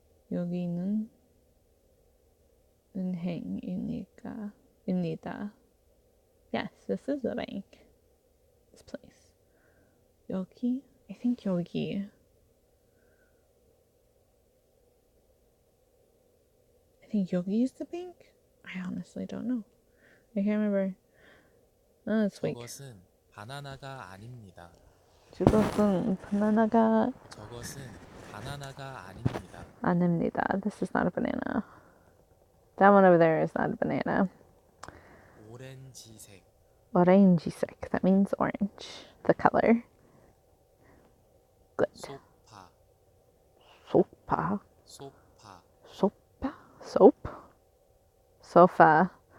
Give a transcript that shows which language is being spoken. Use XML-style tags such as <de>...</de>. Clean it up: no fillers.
<ko>여기는 은행입니다.</ko> <en>Yes, this is a bank. This place. 여기? I think 여기. I think 여기 is the bank? I honestly don't know. I can't remember. Oh, it's weak.</en> <ko>저것은 바나나가 아닙니다. 저것은 바나나가 저것은 바나나가 아닙니다. 아닙니다.</ko> <en>This is not a banana. That one over there is not a banana.</en> <ko>오렌지색,</ko> <en>오렌지색. That means orange. The color. Good.</en> <ko>소파, 소파. 소파,</ko> <en>Sopa. Soap. Sofa.</en>